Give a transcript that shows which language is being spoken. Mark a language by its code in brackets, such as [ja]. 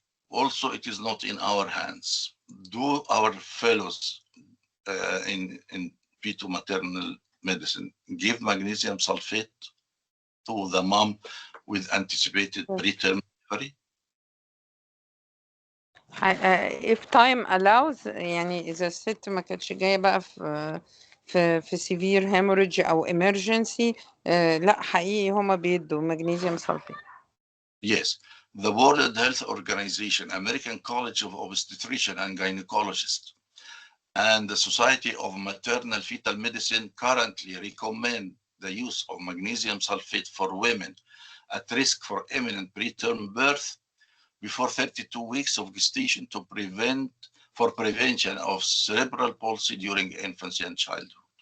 [en] Also, it is not in our hands. Do our fellows in fetal-maternal medicine give magnesium sulfate to the mom with anticipated preterm delivery? if time allows، [ar] يعني إذا الست ما كانتش جاية بقى في [en] severe hemorrhage [ar] أو emergency، لا حقيقي هما بيدوا magnesium sulfate. [en] Yes. The World Health Organization, American College of Obstetricians and Gynecologists, and the Society of Maternal Fetal Medicine currently recommend the use of magnesium sulfate for women at risk for imminent preterm birth before 32 weeks of gestation for prevention of cerebral palsy during infancy and childhood.